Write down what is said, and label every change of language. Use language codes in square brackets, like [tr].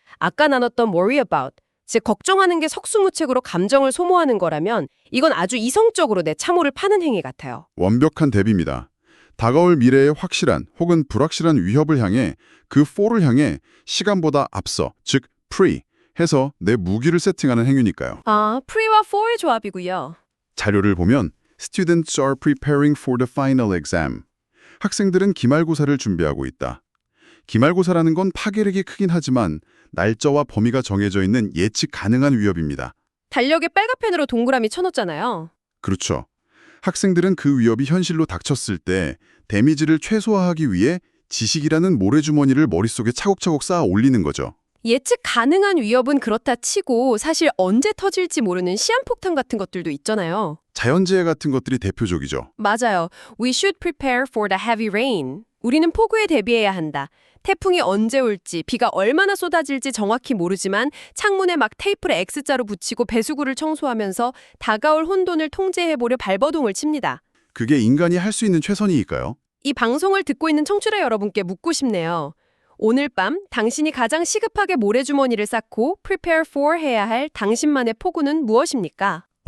[ko] 아까 나눴던 [en] worry about, [ko] 즉 걱정하는 게 석수무책으로 감정을 소모하는 거라면 이건 아주 이성적으로 내 참호를 파는 행위 같아요. 완벽한 대비입니다. 다가올 미래의 확실한 혹은 불확실한 위협을 향해 그 for를 향해 시간보다 앞서, 즉 pre 해서 내 무기를 세팅하는 행위니까요. 아, pre와 for의 조합이고요. [en] 자료를 보면 Students are preparing for the final exam. [ko] 학생들은 기말고사를 준비하고 있다. 기말고사라는 건 파괴력이 크긴 하지만 날짜와 범위가 정해져 있는 예측 가능한 위협입니다. 달력에 빨간펜으로 동그라미 쳐놓잖아요. 그렇죠. 학생들은 그 위협이 현실로 닥쳤을 때 데미지를 최소화하기 위해 지식이라는 모래주머니를 머릿속에 차곡차곡 쌓아 올리는 거죠. 예측 가능한 위협은 그렇다 치고 사실 언제 터질지 모르는 시한폭탄 같은 것들도 있잖아요. 자연재해 같은 것들이 대표적이죠. 맞아요. [en] We should prepare for the heavy rain. [ko] 우리는 폭우에 대비해야 한다. 태풍이 언제 올지, 비가 얼마나 쏟아질지 정확히 모르지만 창문에 막 테이프를 X자로 붙이고 배수구를 청소하면서 다가올 혼돈을 통제해보려 발버둥을 칩니다. 그게 인간이 할 수 있는 최선이니까요. 이 방송을 듣고 있는 청취자 여러분께 묻고 싶네요. 오늘 밤 당신이 가장 시급하게 모래주머니를 쌓고 [en] prepare for [ko] 해야 할 당신만의 포구는 무엇입니까?